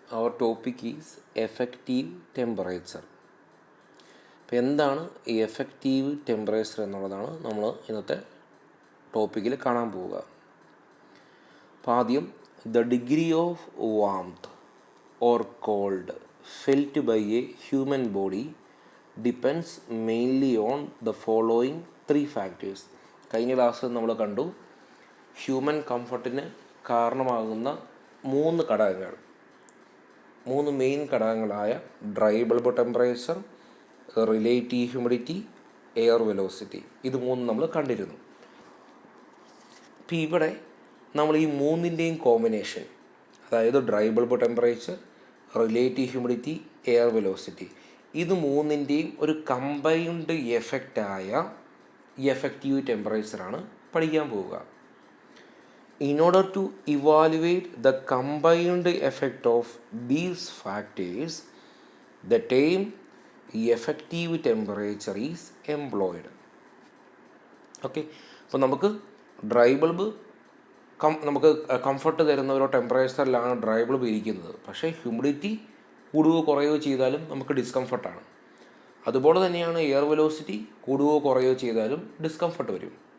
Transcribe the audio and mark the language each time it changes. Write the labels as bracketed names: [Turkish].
[English] Our topic is effective temperature. [Malayalam] അപ്പോൾ എന്താണ് ഈ എഫക്റ്റീവ് ടെമ്പറേച്ചർ എന്നുള്ളതാണ് നമ്മൾ ഇന്നത്തെ ടോപ്പിക്കിൽ കാണാൻ പോവുക. അപ്പോൾ ആദ്യം [English] The degree of warmth or cold felt by a human body depends mainly on the following 3 factors. [Malayalam] കഴിഞ്ഞ ക്ലാസ്സിൽ നമ്മൾ കണ്ടു ഹ്യൂമൻ കംഫർട്ടിന് കാരണമാകുന്ന 3 ഘടകങ്ങൾ, 3 മെയിൻ ഘടകങ്ങളായ dry bulb temperature, relative humidity, air velocity. ഇത് 3 നമ്മൾ കണ്ടിരുന്നു. ഇപ്പോൾ ഇവിടെ നമ്മൾ ഈ 3ൻ്റെയും കോമ്പിനേഷൻ, അതായത് dry bulb temperature, relative humidity, air velocity, ഇത് 3ൻ്റെയും ഒരു കമ്പൈൻഡ് എഫക്റ്റായ എഫക്റ്റീവ് ടെമ്പറേച്ചറാണ് പഠിക്കാൻ പോവുക. [English] In order to evaluate the combined effect of these factors, the term effective temperature is employed. [Malayalam] Okay, അപ്പോൾ നമുക്ക് ഡ്രൈ ബൾബ് നമുക്ക് കംഫർട്ട് തരുന്ന ഒരു ടെമ്പറേച്ചറിലാണ് ഡ്രൈ ബൾബ് ഇരിക്കുന്നത്. പക്ഷേ ഹ്യൂമിഡിറ്റി കൂടുകയോ കുറയുകയോ ചെയ്താലും നമുക്ക് ഡിസ്കംഫർട്ടാണ്. അതുപോലെ തന്നെയാണ് എയർ വെലോസിറ്റി കൂടുകയോ കുറയുകയോ ചെയ്താലും ഡിസ്കംഫർട്ട് വരും.